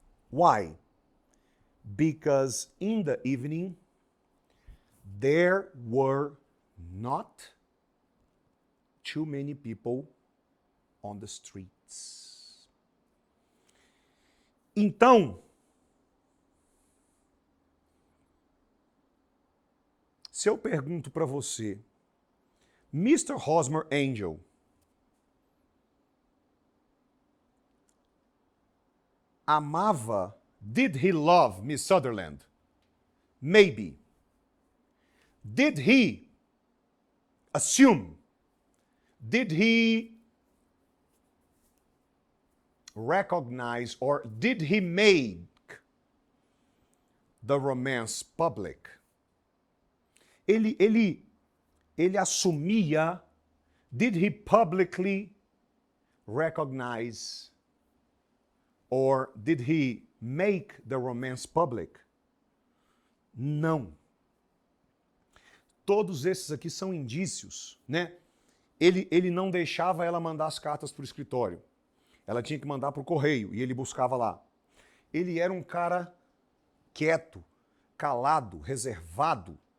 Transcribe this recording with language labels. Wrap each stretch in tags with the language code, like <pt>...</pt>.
<en>Why? Because in the evening, there were not too many people on the streets.</en> <pt>Então, se eu pergunto para você, Mr.</pt> <en>Hosmer Angel</en> <pt>amava,</pt> <en>did he love Miss Sutherland? Maybe. Did he assume? Did he recognize, or did he make the romance public?</en> <pt>Ele assumia,</pt> <en>did he publicly recognize, or did he make the romance public?</en> <pt>Não. Todos esses aqui são indícios, né? Ele não deixava ela mandar as cartas para o escritório. Ela tinha que mandar para o correio e ele buscava lá. Ele era um cara quieto, calado, reservado.</pt>